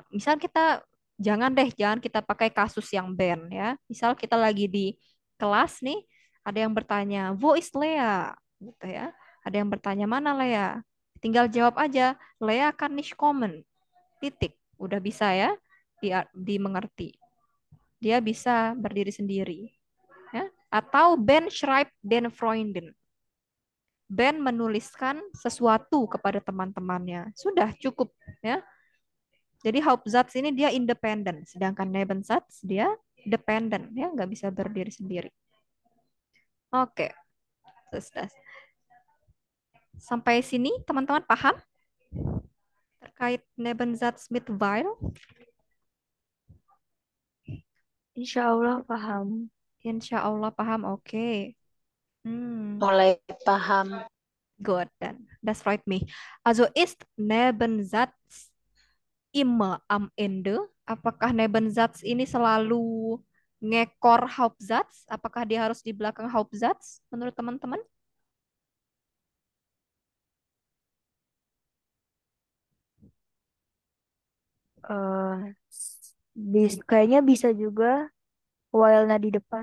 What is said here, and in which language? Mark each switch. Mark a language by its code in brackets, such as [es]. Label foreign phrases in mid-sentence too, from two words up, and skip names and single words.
[id] Misal kita Jangan deh, jangan kita pakai kasus yang ban ya. Misal kita lagi di kelas nih, ada yang bertanya, [de] "Wo is Lea?" [id] gitu ya. Ada yang bertanya, "Mana Lea?" Tinggal jawab aja, [de] "Lea kann nicht kommen." [id] Titik. Udah bisa ya dimengerti. Dia bisa berdiri sendiri ya. [de] Atau Ben schreibt den Freunden. [id] Ben menuliskan sesuatu kepada teman-temannya. Sudah cukup ya. Jadi Hauptsatz ini dia independen, sedangkan Nebensatz dia dependen, ya nggak bisa berdiri sendiri. Oke, sudah. Sampai sini teman-teman paham terkait [de] Nebensatz mit weil? [ar] Insya Allah [id] paham. [ar] Insya Allah [id] paham. Oke. Hmm, Mulai paham. [de] good dann. Das freut mich. Also ist Nebensatz immer am Ende? [id] Apakah Nebensatz ini selalu ngekor Hauptsatz? Apakah dia harus di belakang Hauptsatz menurut teman-teman? eh Kayaknya bisa juga while-nya di depan.